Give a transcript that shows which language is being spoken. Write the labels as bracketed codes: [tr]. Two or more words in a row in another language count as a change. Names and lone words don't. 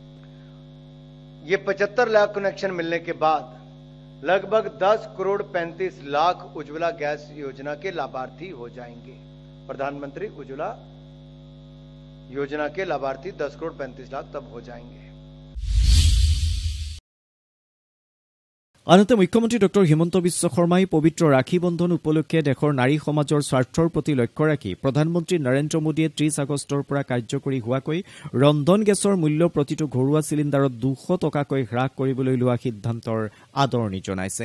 [hi] ये 75 लाख कनेक्शन मिलने के बाद लगभग 10 करोड़ 35 लाख उज्ज्वला गैस योजना के लाभार्थी हो जाएंगे। प्रधानमंत्री उज्ज्वला योजना के लाभार्थी 10 करोड़ 35 लाख तब हो जाएंगे। [as] আনহাতে মুখ্যমন্ত্ৰী ডক্টৰ হিমন্ত বিশ্ব শৰ্মাই পবিত্ৰ ৰাখী বন্ধন উপলক্ষে দেশৰ নাৰী সমাজৰ স্বাৰ্থৰ প্ৰতি লক্ষ্য ৰাখি প্ৰধানমন্ত্ৰী নৰেন্দ্ৰ মোদীয়ে 30 আগষ্টৰ পৰা কাৰ্যকৰী হোৱাকৈ ৰন্ধন গেছৰ মূল্য প্ৰতিটো ঘৰুৱা চিলিণ্ডাৰত 200 টকাকৈ হ্ৰাস কৰিবলৈ লোৱা সিদ্ধান্তৰ আদৰণি জনাইছে।